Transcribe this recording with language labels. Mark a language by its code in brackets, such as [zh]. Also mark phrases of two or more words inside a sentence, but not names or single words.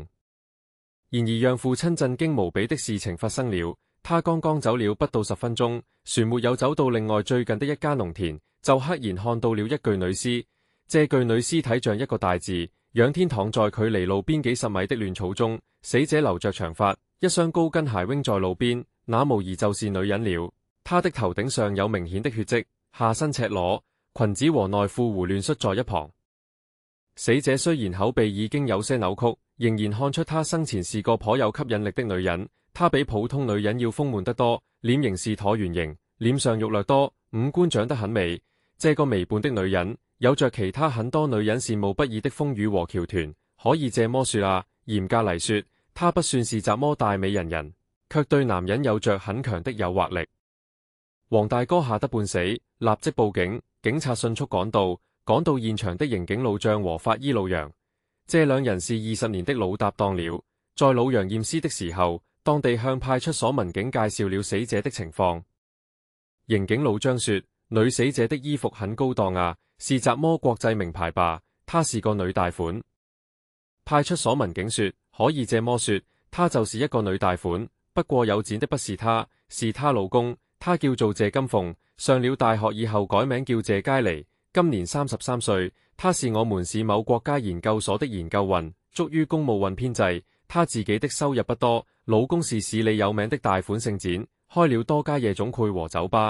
[zh] 然而讓父親震驚無比的事情發生了，他剛剛走了不到10分鐘，船沒有走到另外最近的一家農田，就赫然看到了一具女屍。這具女屍體像一個大字，仰天躺在距離路邊幾十米的亂草中，死者留着長髮，一雙高跟鞋扔在路邊，那無疑就是女人了。她的頭頂上有明顯的血跡，下身赤裸，裙子和內褲胡亂恤在一旁。死者雖然口鼻已經有些扭曲，仍然看出她生前是個頗有吸引力的女人。她比普通女人要豐滿得多，臉型是橢圓形，臉上肉略多，五官長得很美。這個微胖的女人有着其他很多女人羨慕不已的豐腴和翹臀，可以這麼說啊，嚴格嚟說，她不算是怎麼大美人人，卻對男人有着很強的誘惑力。黃大哥嚇得半死，立即報警，警察迅速趕到現場的刑警老張和法醫老楊，這兩人是20年的老搭檔了。在老楊驗屍的時候，當地向派出所民警介紹了死者的情況。刑警老張說，女死者的衣服很高檔啊，是怎麼國際名牌吧？她是個女大款。派出所民警說，可以這麼說，她就是一個女大款，不過有錢的不是她，是她老公，她叫做謝金鳳，上了大學以後改名叫謝佳妮，今年33歲。她是我們市某國家研究所的研究員， 足於公務運編制，她自己的收入不多，老公是市裏有名的大款盛展，開了多家夜總會和酒吧。